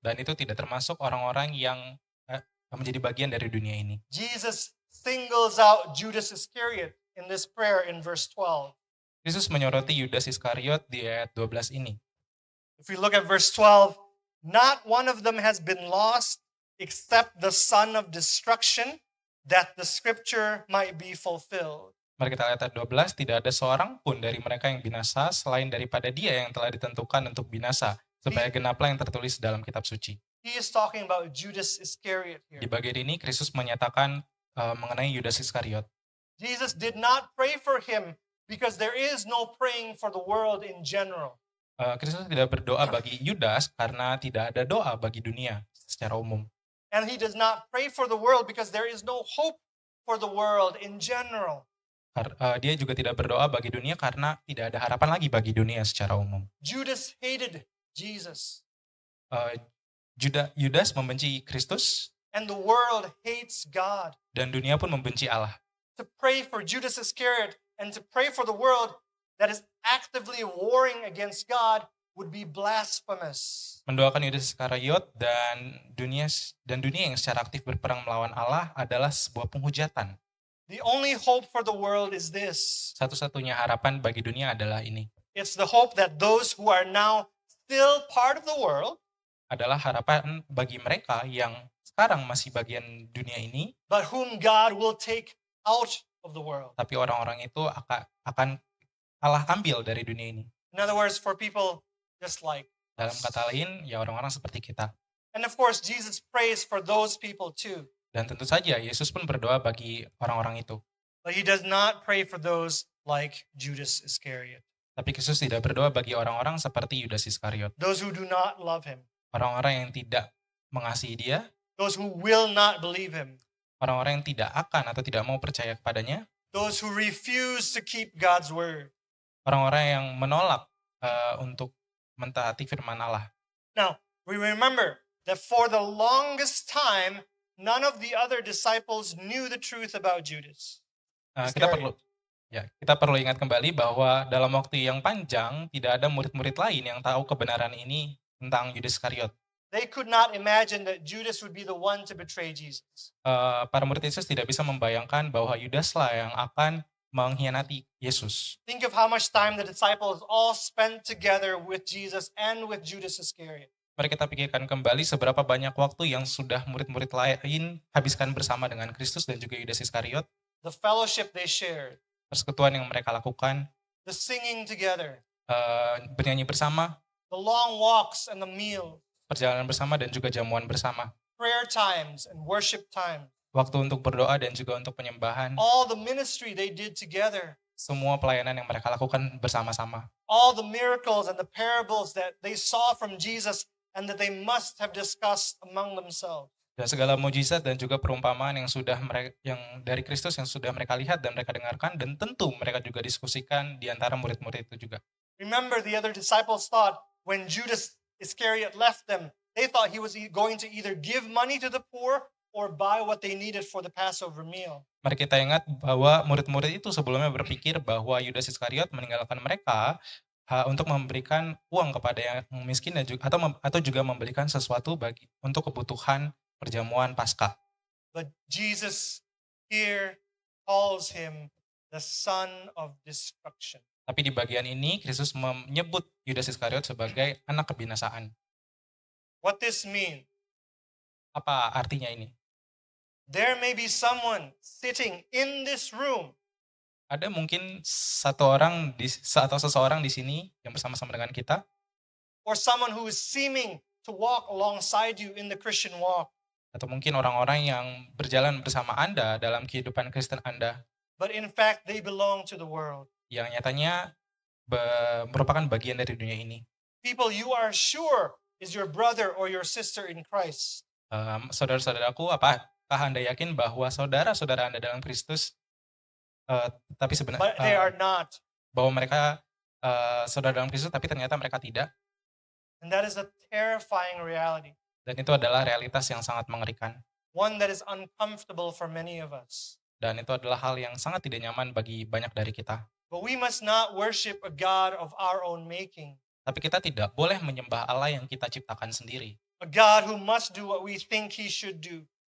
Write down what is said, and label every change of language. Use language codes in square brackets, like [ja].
[id] Dan itu tidak termasuk orang-orang yang menjadi bagian dari dunia ini. [en] Jesus singles out Judas Iscariot in this prayer in verse 12. [id] Yesus menyoroti Yudas Iskariot di ayat 12 ini. [en] If we look at verse 12, not one of them has been lost except the son of destruction, that the scripture might be fulfilled. [id] Mari kita lihat ayat 12, tidak ada seorang pun dari mereka yang binasa selain daripada dia yang telah ditentukan untuk binasa, supaya genaplah yang tertulis dalam kitab suci. [en] He is talking about Judas Iscariot [id] Di [en] here. [id] bagian ini Kristus menyatakan mengenai Yudas Iskariot. [en] Jesus did not pray for him because there is no praying for the world in general. [id] Kristus tidak berdoa bagi Yudas karena tidak ada doa bagi dunia secara umum. [en] And he does not pray for the world because there is no hope for the world in general. [id] Dia juga tidak berdoa bagi dunia karena tidak ada harapan lagi bagi dunia secara umum. [en] Judas hated Jesus, [id] Yudas membenci Kristus [en] and the world hates God. [id] dan dunia pun membenci Allah. [en] To pray for Judas Iscariot and to pray for the world that is actively warring against God would be blasphemous. [id] Mendoakan Yudas Iskariot dan dunia yang secara aktif berperang melawan Allah adalah sebuah penghujatan. [en] The only hope for the world is this. [id] Satu-satunya harapan bagi dunia adalah ini. [en] It's the hope that those who are now still part of the world, [id] Adalah harapan bagi mereka yang sekarang masih bagian dunia ini, [en] but whom God will take out of the world. [id] tapi orang-orang itu akan Allah ambil dari dunia ini. [en] In other words, for people just like [id] Dalam kata lain, ya orang-orang seperti kita. [en] And of course, Jesus prays for those people too. [id] Dan tentu saja Yesus pun berdoa bagi orang-orang itu. [en] But he does not pray for those like Judas Iscariot, [id] Tapi Yesus tidak berdoa bagi orang-orang seperti Yudas Iskariot. [en] those who do not love him, [id] Orang-orang yang tidak mengasihi dia, [en] those who will not believe him, [id] orang-orang yang tidak akan atau tidak mau percaya kepadanya, [en] those who refuse to keep God's word. [id] orang-orang yang menolak untuk mentaati firman Allah. [en] Now, we remember that for the longest time, none of the other disciples knew the truth about Judas. [id] Kita perlu ingat kembali bahwa dalam waktu yang panjang tidak ada murid-murid lain yang tahu kebenaran ini tentang Yudas Iskariot. [en] They could not imagine that Judas would be the one to betray Jesus. [id] Para murid Yesus tidak bisa membayangkan bahwa Yudaslah yang akan mengkhianati Yesus. [en] Think of how much time the disciples all spent together with Jesus and with Judas Iscariot. [id] Mari kita pikirkan kembali seberapa banyak waktu yang sudah murid-murid lain habiskan bersama dengan Kristus dan juga Yudas Iskariot. [en] The fellowship they shared, [id] Persekutuan yang mereka lakukan, [en] the singing together, [id] bernyanyi bersama, [en] the long walks and the meal, [id] perjalanan bersama dan juga jamuan bersama. [en] prayer times and worship time, [id] Waktu untuk berdoa dan juga untuk penyembahan. [en] all the ministry they did together. [id] semua pelayanan yang mereka lakukan bersama-sama. [en] All the miracles and the parables that they saw from Jesus and that they must have discussed among themselves. [id] Dan segala mujizat dan juga perumpamaan yang dari Kristus yang sudah mereka lihat dan mereka dengarkan, dan tentu mereka juga diskusikan di antara murid-murid itu juga. [en] Remember, the other disciples thought when Judas Iscariot left them, they thought he was going to either give money to the poor or buy what they needed for the Passover meal. [id] Mari kita ingat bahwa murid-murid itu sebelumnya berpikir bahwa Yudas Iskariot meninggalkan mereka untuk memberikan uang kepada yang miskin dan juga, atau juga membelikan sesuatu untuk kebutuhan perjamuan Paskah. [en] But Jesus here calls him the son of destruction. [id] Tapi di bagian ini Kristus menyebut Yudas Iskariot sebagai anak kebinasaan. [en] What this means, [id] Apa artinya ini? [en] there may be someone sitting in this room [id] Ada mungkin seseorang di sini yang bersama-sama dengan kita, [en] or someone who is seeming to walk alongside you in the Christian walk, [id] atau mungkin orang-orang yang berjalan bersama Anda dalam kehidupan Kristen Anda, [en] but in fact they belong to the world. [id] yang nyatanya merupakan bagian dari dunia ini. [en] People you are sure is your brother or your sister in Christ. [id] Saudara-saudaraku, apakah Anda yakin bahwa saudara-saudara Anda dalam Kristus, tapi [en] But [id] sebenarnya [en] they are not. [id] bahwa mereka saudara dalam Kristus, tapi ternyata mereka tidak, [en] And that is a terrifying reality, [id] dan itu adalah realitas yang sangat mengerikan, [en] one that is uncomfortable for many of us. [id] dan itu adalah hal yang sangat tidak nyaman bagi banyak dari kita. [en] But we must not worship a God of our own making, [id] Tapi kita tidak boleh menyembah Allah yang kita ciptakan sendiri, [en] a God who must do what we think he should do,